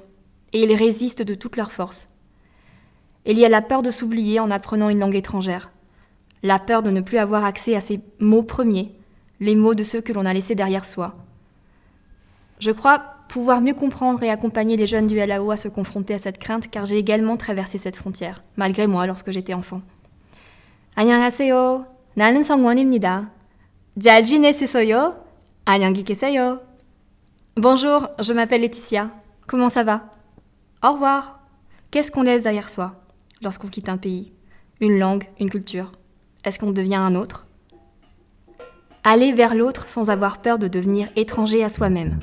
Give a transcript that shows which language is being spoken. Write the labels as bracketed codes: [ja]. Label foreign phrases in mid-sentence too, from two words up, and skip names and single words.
[fr] Et ils résistent de toute leur force. Il y a la peur de s'oublier en apprenant une langue étrangère. La peur de ne plus avoir accès à ses mots premiers, les mots de ceux que l'on a laissés derrière soi. Je crois pouvoir mieux comprendre et accompagner les jeunes du LAO à se confronter à cette crainte, car j'ai également traversé cette frontière, malgré moi, lorsque j'étais enfant. [ko] 안녕하세요. 나는 성원입니다. 잘 지내세요? 안녕히 계세요. [fr] Bonjour, je m'appelle Laetitia. Comment ça va? Au revoir. Qu'est-ce qu'on laisse derrière soi lorsqu'on quitte un pays, une langue, une culture? Est-ce qu'on devient un autre? Aller vers l'autre sans avoir peur de devenir étranger à soi-même.